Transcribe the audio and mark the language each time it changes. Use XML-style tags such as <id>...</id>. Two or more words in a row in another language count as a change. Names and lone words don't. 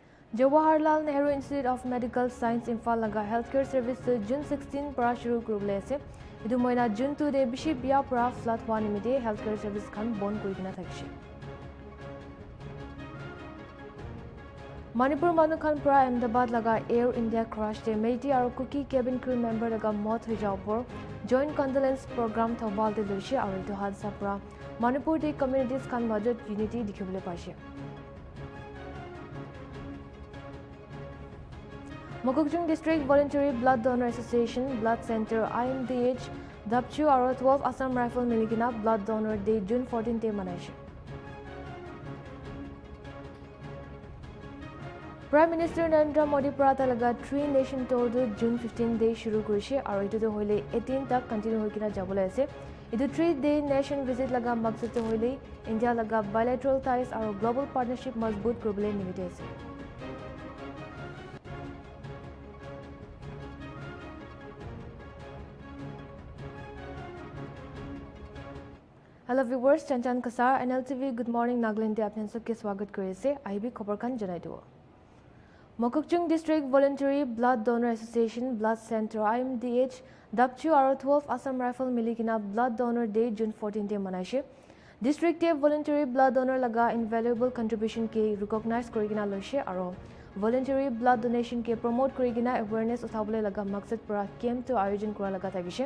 <nag>Jawaharlal Nehru Institute of Medical Science Imphal laga</nag> <en>healthcare service</en> <nag>June 16 para shuru kurule ase. Idu moina June 2 de bishi biya para flat hua nimite</nag> <en>healthcare service</en> <nag>khan bon kurigina thakishe. Manipur manu khan para Ahmedabad laga Air India crash de Meiti aru Cookie</nag> <en>cabin crew member</en> <nag>laga mot hoi jaw por</nag> <en>joint condolence program</en> <nag>thobal de loishe aru etu hadsa para Manipur de communities khan majot unity dikhibole paise. Mokokchung District Voluntary Blood Donor Association Blood Center IMDH Dapchu aru 12 Assam Rifle miligina Blood Donor Day June 14 te manaise. Prime Minister Narendra Modi Prata laga 3 Nation Tour do June 15 day shuru kurise aru etu to hoile 18 tak continue hoikina jabole ase. Etu</nag> <en>3-day nation visit</en> <nag>laga maksud to hoile India laga</nag> <en>bilateral ties</en> <nag>aru</nag> <en>global partnership</en> <nag>mazboot koribole nimite ase.</nag> <en>Hello viewers, Chanchan Kasar,</en> <nag>Nltv Goodmorning Nagaland de</nag> <hi>apne sabke swagat</hi> <nag>kori ase. IB khobar khan janai dibo. Mokokchung District Voluntary Blood Donor Association Blood Center IMDH Dapchu aru 12 Assam Rifle miligina Blood Donor Day June 14 te manaise. District te</nag> <en>voluntary blood donor</en> <nag>laga</nag> <en>invaluable contribution</en> <nag>ke recognize korigina loise aru</nag> <en>voluntary blood donation</en> <nag>ke promote korigina awareness uthabole laga maksad para camp to ayojon kora laga thakise.</nag>